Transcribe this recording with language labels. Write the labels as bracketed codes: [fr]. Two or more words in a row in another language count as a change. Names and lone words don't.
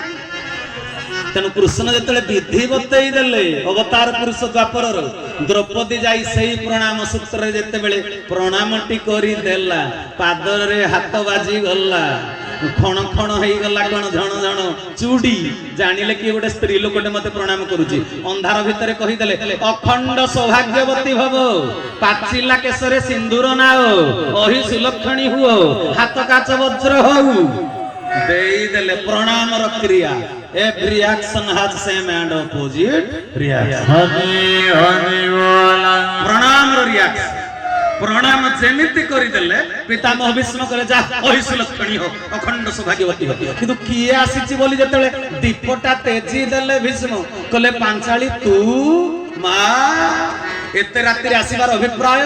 [or] ତେଣୁ କୃଷ୍ଣ ଯେତେବେଳେ ବିଧି ବତେଇ ଦେଲେ ଅବତାର ପୁରୁଷ ଦ୍ୱାପରର, ଦ୍ରୌପଦୀ ଯାଇ ସେଇ ପ୍ରଣାମ ସୂତ୍ରରେ ଯେତେବେଳେ ପ୍ରଣାମଟି କରିଦେଲା, ପାଦରେ ହାତ ବାଜି ଗଲା, ଖଣ ଖଣ ହେଇଗଲା, କଣ ଝଣ ଝଣ ଚୁଡି, ଜାଣିଲେ କି ଗୋଟେ ସ୍ତ୍ରୀ ଲୋକଟେ ମତେ ପ୍ରଣାମ କରୁଛି। ଅନ୍ଧାର ଭିତରେ କହିଦେଲେ ଅଖଣ୍ଡ ସୌଭାଗ୍ୟବତୀ ଭବ, ପାଚିଲା କେଶରେ ସିନ୍ଦୁର ନାଅ, ଅହି ସୁଲକ୍ଷଣୀ ହୁଅ, ହାତ କାଚ ବଜ୍ର ହଉ। ଦେଇଦେଲେ ପ୍ରଣାମର କ୍ରିୟା। [en] Every action has same and opposite reaction. [hi] हरि हरि बोला [or] ପ୍ରଣାମର ରିଆକ୍ସନ। ପ୍ରଣାମ ଯେମିତି କରିଦେଲେ ପିତାମହ ଭୀଷ୍ମ କହିଲେ ଯା ଅହିସୁଲକ୍ଷଣୀ ହୋ, ଅଖଣ୍ଡ ସୌଭାଗ୍ୟବତୀ ହୋ। କିନ୍ତୁ କିଏ ଆସିଛି ବୋଲି ଯେତେବେଳେ ଦୀପଟା ତେଜି ଦେଲେ ଭୀଷ୍ମ କହିଲେ ପାଞ୍ଚାଳି ତୁ ମା ଏତେ ରାତିରେ ଆସିବାର ଅଭିପ୍ରାୟ?